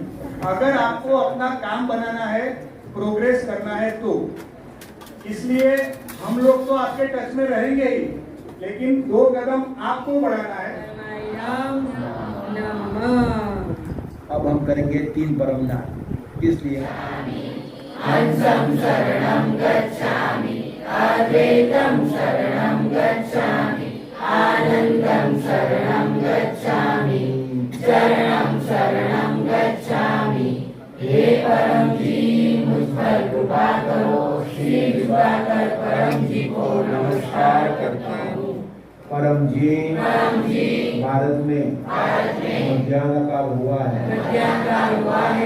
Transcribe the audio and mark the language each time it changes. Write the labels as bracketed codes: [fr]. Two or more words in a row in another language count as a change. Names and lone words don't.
[hi] अगर आपको अपना काम बनाना है, प्रोग्रेस करना है तो इसलिए हम लोग तो आपके टच में रहेंगे ही, लेकिन 2 कदम आपको बढ़ाना है। अब हम करेंगे 3 परम नाम। इसलिए [sa] हंसं शरणं गच्छामि, अद्वैतं शरणं गच्छामि, आनन्दं शरणं गच्छामि, चरणं शरणं गच्छामि। [hi] हे परम जी, मुझ पर कृपा करो। श्री झुकाकर परम जी को नमस्कार करता हूँ। परम जी भारत में मध्याह्न काल हुआ है।